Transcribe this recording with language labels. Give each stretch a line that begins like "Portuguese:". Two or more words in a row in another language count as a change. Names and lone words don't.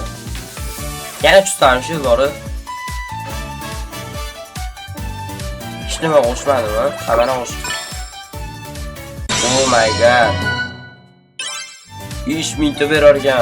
Uzbek: Yana tushsam shu zo'ri. Hech nima qo'shmadimi? Hamma qo'shdi.
English: Oh my god.
Uzbek: 5000 ta berar ekan.